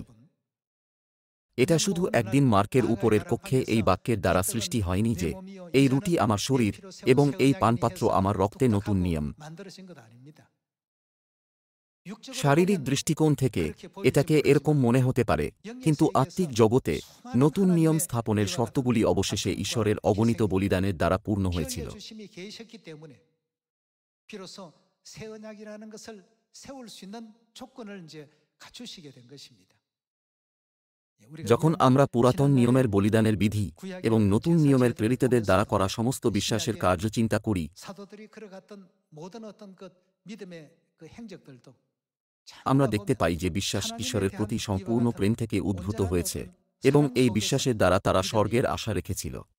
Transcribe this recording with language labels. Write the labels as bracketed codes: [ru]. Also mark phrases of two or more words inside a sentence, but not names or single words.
[bn] এটা শুধু একদিন মার্কের উপরের কক্ষে এই বাক্যের দ্বারা সৃষ্টি হয়নি যে এই রুটি আমার শরীর এবং এই পানপাত্র আমার রক্তে নতুন নিয়ম। শারীরিক দৃষ্টিকোণ থেকে এটাকে এরকম মনে হতে পারে, কিন্তু আত্মিক জগতে নতুন নিয়ম স্থাপনের শর্তগুলি অবশেষে ঈশ্বরের অগণিত বলিদানের দ্বারা পূর্ণ হয়েছিল। [ko] 새 언약이라는 것을 세울 수 있는 조건을 이제 갖추시게 된 것입니다. [bn] যখন আমরা পুরাতন নিয়মের বলিদানের বিধি এবং নতুন নিয়মের প্রেরিতদের দ্বারা করা সমস্ত বিশ্বাসের কার্য চিন্তা করি, আমরা দেখতে পাই যে বিশ্বাস ঈশ্বরের প্রতি সম্পূর্ণ প্রেম থেকে উদ্ভূত হয়েছে এবং এই বিশ্বাসের দ্বারা তারা স্বর্গের আশা রেখেছিল।